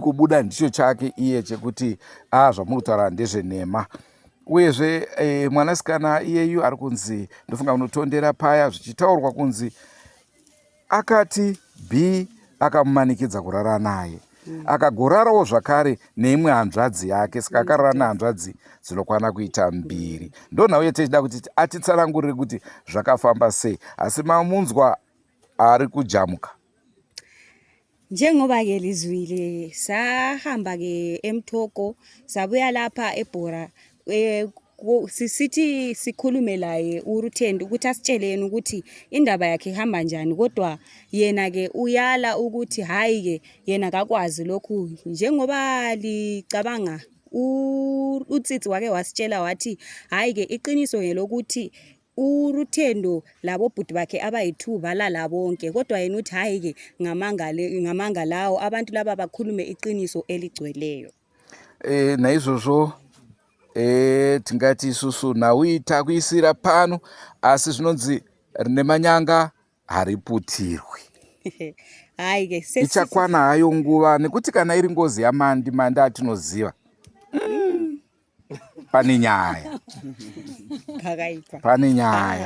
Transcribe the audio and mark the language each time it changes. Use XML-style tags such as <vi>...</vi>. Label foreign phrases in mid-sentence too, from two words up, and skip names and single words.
<sn>kubuda ndicho chake iye chekuti zvamuri kutaura ndezvenhema uyezve mwanasikana iyeyu ari kunzi ndofunga unotondera paya zvichitaurwa kunzi akati B akamumanikidza kurara naye akagorarawo zvakare neimwe hanzvadzi yake saka akarara nehanzvadzi dzinokwana kuita 2 ndonhauye tichida kuti atitsanangurire kuti zvakafamba sei asi mamunzwa ari kujamuka</sn> <nd>njengoba-ke lizwile sahamba-ke eMthoko sabuya lapha eBhora sisithi sikhulume laye uRutendo ukuthi asitsheleni ukuthi indaba yakhe ihamba njani kodwa yena-ke uyala ukuthi hayi-ke yena kakwazi lokhu njengoba licabanga utsitsi wake wasitshela wathi hayi-ke iqiniso ngelokuthi uRutendo labo bhuti bakhe abayi2 balala bonke kodwa yena uthi hayi-ke ngamanga lawo abantu laba bakhulume iqiniso eligcweleyo</nd> <sn>naizvozvo tingati isusu nauita kuisira pano asi zvinonzi rine manyanga hariputirwi</sn> <nd>hayi-ke</nd> <sn>ichakwana hayo nguva nekuti kana iri ngozi yamandi atinoziva pane nyaya pane nyaya</sn>